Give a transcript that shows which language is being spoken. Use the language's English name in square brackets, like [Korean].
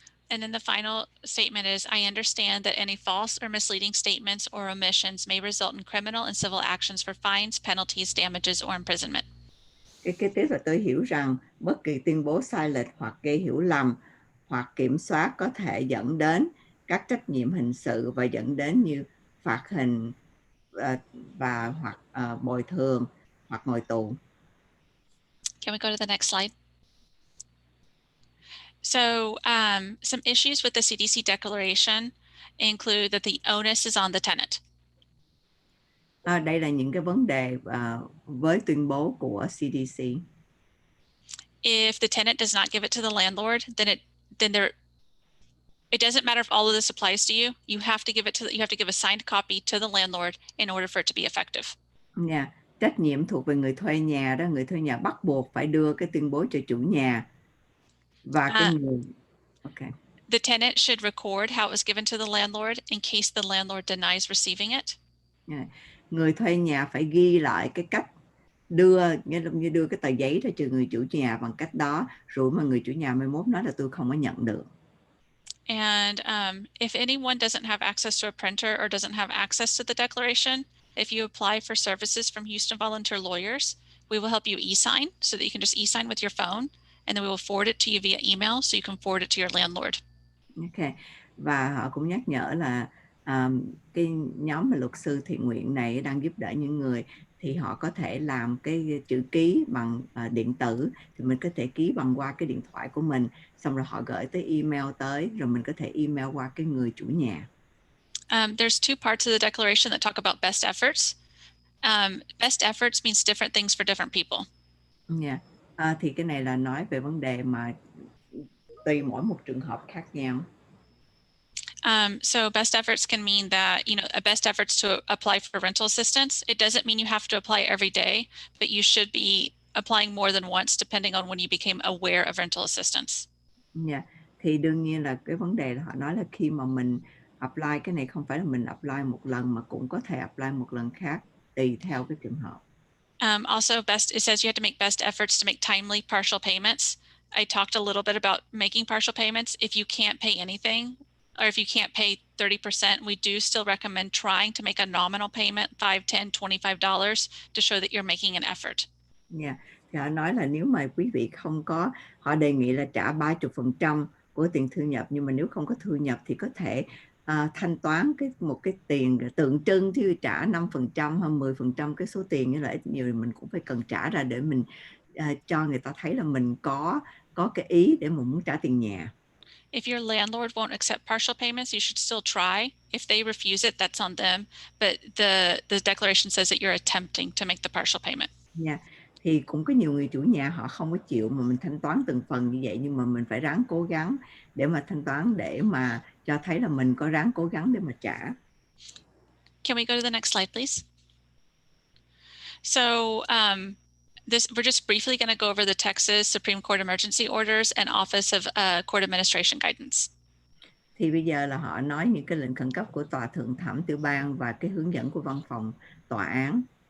[English] And then the final statement is, I understand that any false or misleading statements or omissions may result in criminal and civil actions for fines, penalties, damages, or imprisonment. [Vietnamese] Cái kế tiếp là tôi hiểu rằng bất kỳ tuyên bố sai lệch hoặc gây hiểu lầm hoặc kiểm soát có thể dẫn đến các trách nhiệm hình sự và dẫn đến như phạt hình và hoặc bồi thường hoặc ngồi tù. [English] Can we go to the next slide? So some issues with the CDC Declaration include that the onus is on the tenant. [Vietnamese] Đây là những cái vấn đề với tuyên bố của CDC. [English] If the tenant does not give it to the landlord, it doesn't matter if all of this applies to you. You have to give a signed copy to the landlord in order for it to be effective. Yeah. [Vietnamese] Trách nhiệm thuộc về người thuê nhà đó, người thuê nhà bắt buộc phải đưa cái tuyên bố cho chủ nhà. Và cái người [English] The tenant should record how it was given to the landlord in case the landlord denies receiving it. Yeah. [Vietnamese] Người thuê nhà phải ghi lại cái cách đưa cái tờ giấy ra cho người chủ nhà bằng cách đó, rồi mà người chủ nhà mai mốt nói là tôi không có nhận được. [English] And if anyone doesn't have access to a printer or doesn't have access to the declaration, if you apply for services from Houston Volunteer Lawyers, we will help you e-sign so that you can just e-sign with your phone, and then we will forward it to you via email so you can forward it to your landlord. Okay. [Vietnamese] Và họ cũng nhắc nhở là cái nhóm mà luật sư thiện nguyện này đang giúp đỡ những người thì họ có thể làm cái chữ ký bằng điện tử, thì mình có thể ký bằng qua cái điện thoại của mình, xong rồi họ gửi tới email tới, rồi mình có thể email qua cái người chủ nhà. [English] There's two parts of the declaration that talk about best efforts. Best efforts means different things for different people. Yeah. [Vietnamese] Thì cái này là nói về vấn đề mà tùy mỗi một trường hợp khác nhau. [English] So best efforts can mean that, a best efforts to apply for rental assistance. It doesn't mean you have to apply every day, but you should be applying more than once depending on when you became aware of rental assistance. Yeah. [Vietnamese] Thì đương nhiên là cái vấn đề là họ nói là khi mà mình apply cái này không phải là mình apply một lần mà cũng có thể apply một lần khác tùy theo cái trường hợp. [English] Also, it says you have to make best efforts to make timely partial payments. I talked a little bit about making partial payments. If you can't pay anything, or if you can't pay 30%, we do still recommend trying to make a nominal payment, $5, $10, $25, to show that you're making an effort. Yeah. [Vietnamese] Thì họ nói là nếu mà quý vị không có, họ đề nghị là trả 30% của tiền thu nhập, nhưng mà nếu không có thu nhập thì có thể thanh toán một cái tiền tượng trưng, thì trả 5% hay 10% cái số tiền như là ít nhiều thì mình cũng phải cần trả ra để mình cho người ta thấy là mình có cái ý để mình muốn trả tiền nhà. [English] If your landlord won't accept partial payments, you should still try. If they refuse it, that's on them. But the declaration says that you're attempting to make the partial payment. Yeah. [Vietnamese] Thì cũng có nhiều người chủ nhà họ không có chịu mà mình thanh toán từng phần như vậy, nhưng mà mình phải ráng cố gắng để mà thanh toán, để mà cho thấy là mình có ráng cố gắng để mà trả. [English] Can we go to the next slide, please? So we're just briefly going to go over the Texas Supreme Court Emergency Orders and Office of Court Administration Guidance. [Vietnamese] Thì bây giờ là họ nói những cái lệnh khẩn cấp của Tòa Thượng thẩm tiểu bang và cái hướng dẫn của Văn phòng Tòa án.